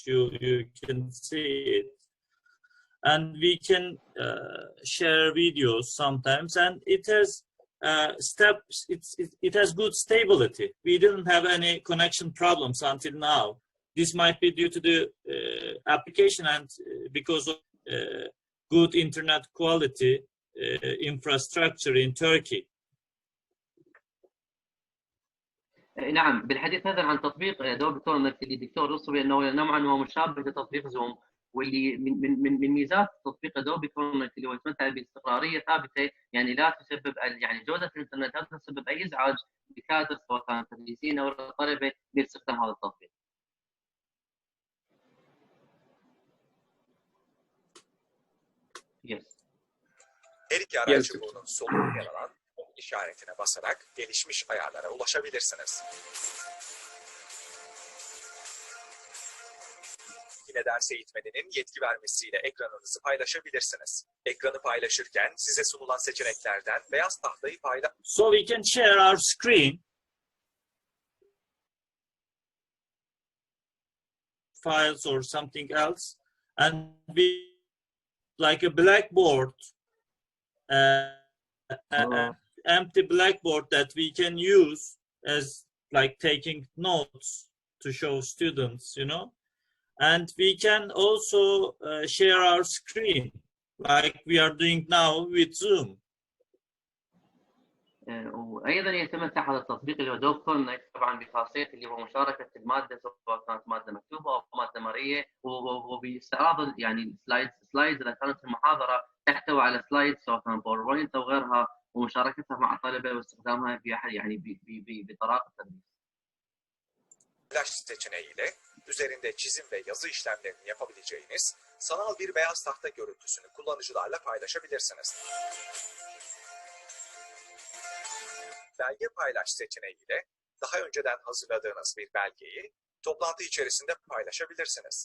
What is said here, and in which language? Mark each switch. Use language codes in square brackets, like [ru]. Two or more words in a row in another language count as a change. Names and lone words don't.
[en] You can see it, and we can share videos sometimes, and it has steps. It has good stability. We didn't have any connection problems until now. This might be due to the application and because of good internet quality infrastructure in Turkey. [ar] نعم، بالحديث هذا عن تطبيق الالكتروني اللي الدكتور وصف انه نوعا ما مشابه لتطبيق زوم، واللي من ميزات تطبيق ادوبي كونكت اللي هو يتمتع باستقراريه ثابته، يعني لا تسبب يعني جوده الانترنت لا تسبب اي ازعاج لكادر سواء كانوا تدريسيين او الطلبه باستخدام هذا التطبيق. [en] Yes. [tr] Her iki araç çubuğunun solunda yer alan işaretine basarak gelişmiş ayarlara ulaşabilirsiniz. Yine ders eğitmeninin yetki vermesiyle ekranınızı paylaşabilirsiniz. Ekranı paylaşırken size sunulan seçeneklerden beyaz tahtayı paylaş. [en] So we can share our screen, files or something else, and we like a blackboard, empty blackboard that we can use as like taking notes to show students, you know. And we can also share our screen like we are doing now with Zoom. [ar] وايضا يتمتع هذا التطبيق اللي هو دوب كونكت طبعا بخاصيه اللي هو مشاركه الماده سواء كانت ماده مكتوبه او ماده مرئيه، وباستعراض يعني سلايدز اذا كانت المحاضره تحتوي على سلايدز سواء كان باوربوينت او غيرها، ومشاركتها مع الطلبه واستخدامها في يعني بطريقه التدريس. [tr] Flash seçeneğiyle üzerinde çizim ve yazı işlemlerini yapabileceğiniz sanal bir beyaz tahta görüntüsünü kullanıcılarla paylaşabilirsiniz. Belge paylaş seçeneğiyle daha önceden hazırladığınız bir belgeyi toplantı içerisinde paylaşabilirsiniz.